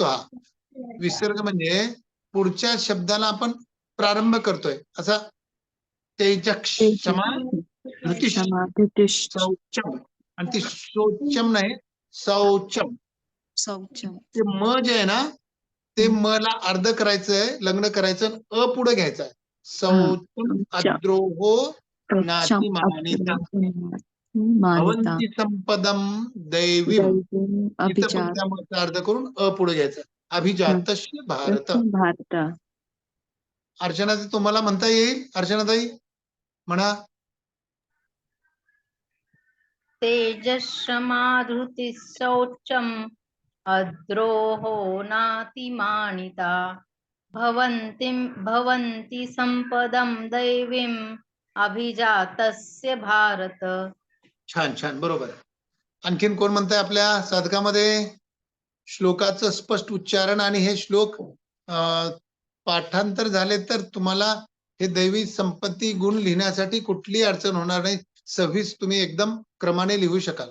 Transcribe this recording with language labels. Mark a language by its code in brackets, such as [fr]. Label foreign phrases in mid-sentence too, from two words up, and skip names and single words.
[mr] हा विसर्ग म्हणजे पुढच्या शब्दाला आपण प्रारंभ करतोय. असा [sa] तेजस क्षमा धृतिश शौचम, [mr] आणि ती शौचम नाही शौचम. ते म जे आहे ना, ते म ला अर्ध करायचंय, लग्न करायचं, अ पुढे घ्यायचंय. [sa] शौचम अद्रोहो नातिमानिता भवन्ति संपदम दैवीम. [mr] इथं पण त्या मचा अर्ध करून अ पुढे घ्यायचं. [sa] अभिजातस्य भारत. [mr] अर्चना, तुम्हाला म्हणता येईल? अर्चनाताई म्हणा. [sa] तेजस्माधृति शौचम अद्रोहो नातिमानिता भवन्ति संपदम दैवीम अभिजातस्य भारत. [mr] छान छान, बरोबर. आणखीन कोण म्हणताय आपल्या साधकामध्ये? श्लोकाचं स्पष्ट उच्चारण आणि हे श्लोक पाठांतर झाले तर तुम्हाला हे दैवी संपत्ती गुण लिहिण्यासाठी कुठलीही अडचण होणार नाही. 26 तुम्ही एकदम क्रमाने लिहू शकाल.